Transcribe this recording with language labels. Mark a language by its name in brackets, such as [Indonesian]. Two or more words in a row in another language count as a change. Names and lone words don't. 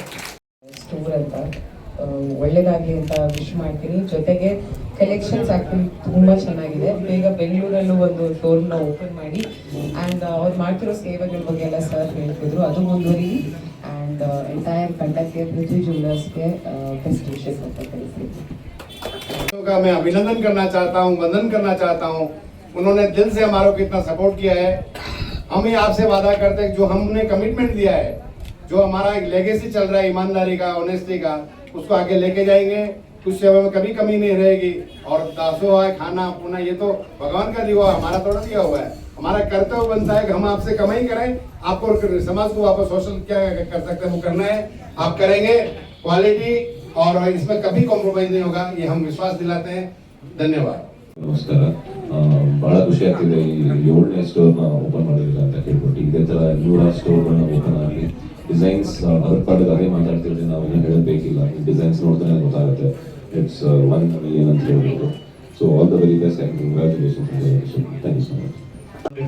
[Kannada] ಸ್ಟೋರ್ ಅಂತ ಒಳ್ಳೇದಾಗ್ಲಿ ಅಂತ ವಿಶ್ ಮಾಡ್ತೀನಿ. ಜೊತೆಗೆ [English] collections actually [Kannada] ತುಂಬಾ ಚೆನ್ನಾಗಿದೆ. ಬೇಗ ಬೆಂಗಳೂರಲ್ಲೂ ಒಂದು ಸ್ಟೋರ್ನ ಓಪನ್ ಮಾಡಿ ಆ್ಯಂಡ್ ಅವ್ರು ಮಾಡ್ತಿರೋ ಸೇವೆಗಳ ಬಗ್ಗೆ ಎಲ್ಲ ಸರ್ ಹೇಳ್ತಿದ್ರು, ಅದು ಮುಂದುವರಿ. [English] and entire [Kannada] ತಂಡಕ್ಕೆ, ಪೃಥ್ವಿ ಜ್ಯುವೆಲರ್ಸ್ಗೆ [English] best wishes [Kannada] ಅಂತ ತಿಳಿಸ್ತೀನಿ. [Hindi] मैं अभिनंदन करना चाहता हूँ, वंदन करना चाहता हूँ. उन्होंने दिल से हमारे को इतना सपोर्ट किया है. हम ही आपसे वादा करते हैं जो हमने कमिटमेंट दिया है, जो हमारा एक लेगेसी चल रहा है ईमानदारी का, ऑनेस्टी का, उसको आगे लेके जाएंगे. कुछ सेवा में कभी कमी नहीं रहेगी. और दासोह है, खाना पुना, ये तो भगवान का दिया हुआ, हमारा थोड़ा दिया हुआ है. हमारा कर्तव्य बनता है कि हम आपसे कमाई करें, आपको समाज को वापस सोशल क्या कर सकते हैं वो करना है. आप करेंगे. क्वालिटी और इसमें कभी कॉम्प्रोमाइज नहीं होगा, ये हम विश्वास दिलाते हैं. धन्यवाद. [Kannada] ನಮಸ್ಕಾರ. ಬಹಳ ಖುಷಿ ಆಗ್ತಿದೆ ಈ 7ನೇ ಸ್ಟೋರ್ನ ಓಪನ್ ಮಾಡಿದ್ರೆ ಅಂತ ಕೇಳ್ಬಿಟ್ಟು. ಇದೇ ಥರ 100 ಸ್ಟೋರ್ಗಳನ್ನ ಓಪನ್ ಆಗಿ ಡಿಸೈನ್ಸ್ ಅದ್ರ ಪಾಡಿಗೆ ಅದೇ ಮಾತಾಡ್ತಿದ್ರೆ ನಾವು ಏನು ಹೇಳಬೇಕಿಲ್ಲ. ಈ ಡಿಸೈನ್ಸ್ ನೋಡಿದ್ರೆ ಗೊತ್ತಾಗುತ್ತೆ. [English] it's 1 million [Kannada] ಅಂತ ಹೇಳ್ಬೋದು. [English] so all the very best and congratulations thank you so much.